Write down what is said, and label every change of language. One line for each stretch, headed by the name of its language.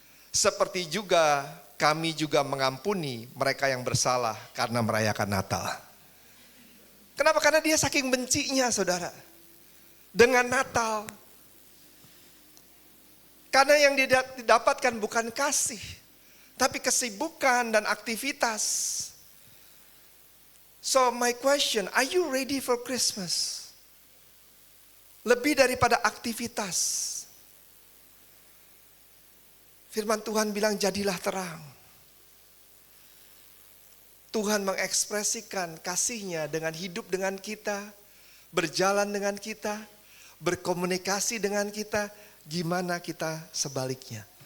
Indonesian: Seperti juga kami juga mengampuni mereka yang bersalah karena merayakan Natal. Kenapa? Karena dia saking bencinya, saudara, dengan Natal. Karena yang didapatkan bukan kasih, tapi kesibukan dan aktivitas.
English: So my question, are you ready for Christmas?
Indonesian: Lebih daripada aktivitas. Firman Tuhan bilang jadilah terang. Tuhan mengekspresikan kasih-Nya dengan hidup dengan kita, berjalan dengan kita, berkomunikasi dengan kita, gimana kita sebaliknya.